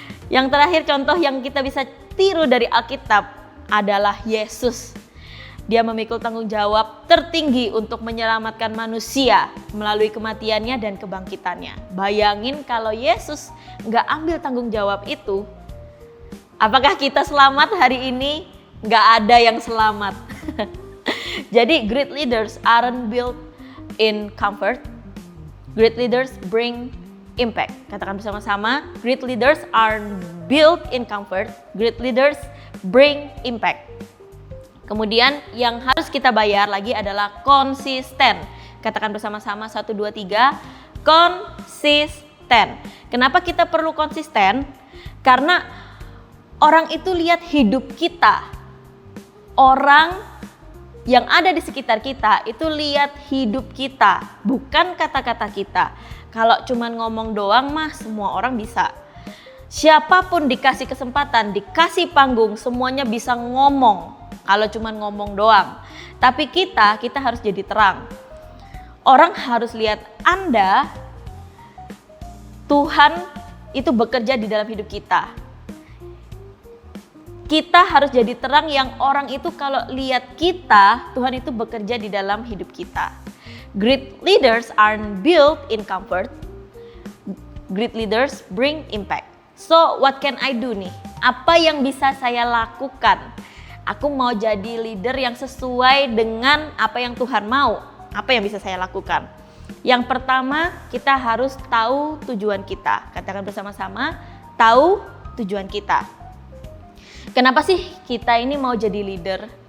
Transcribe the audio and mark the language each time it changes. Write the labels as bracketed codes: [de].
[id] Yang terakhir contoh yang kita bisa tiru dari Alkitab adalah Yesus. Dia memikul tanggung jawab tertinggi untuk menyelamatkan manusia melalui kematiannya dan kebangkitannya. Bayangin kalau Yesus nggak ambil tanggung jawab itu, apakah kita selamat hari ini? Nggak ada yang selamat. [en] Jadi great leaders aren't built in comfort. Great leaders bring impact. [id] Katakan bersama-sama, [en] great leaders aren't built in comfort. Great leaders bring impact. [id] Kemudian yang harus kita bayar lagi adalah konsisten. Katakan bersama-sama 1, 2, 3, konsisten. Kenapa kita perlu konsisten? Karena orang itu lihat hidup kita. Orang yang ada di sekitar kita itu lihat hidup kita, bukan kata-kata kita. Kalau cuman ngomong doang mah semua orang bisa. Siapapun dikasih kesempatan, dikasih panggung, semuanya bisa ngomong. Kalau cuma ngomong doang. Tapi kita harus jadi terang. Orang harus lihat Anda, Tuhan itu bekerja di dalam hidup kita. Kita harus jadi terang yang orang itu kalau lihat kita, Tuhan itu bekerja di dalam hidup kita. [en] Great leaders aren't built in comfort. Great leaders bring impact. So what can I do nih? [id] Apa yang bisa saya lakukan? Aku mau jadi leader yang sesuai dengan apa yang Tuhan mau. Apa yang bisa saya lakukan? Yang pertama, kita harus tahu tujuan kita. Katakan bersama-sama, tahu tujuan kita. Kenapa sih kita ini mau jadi leader?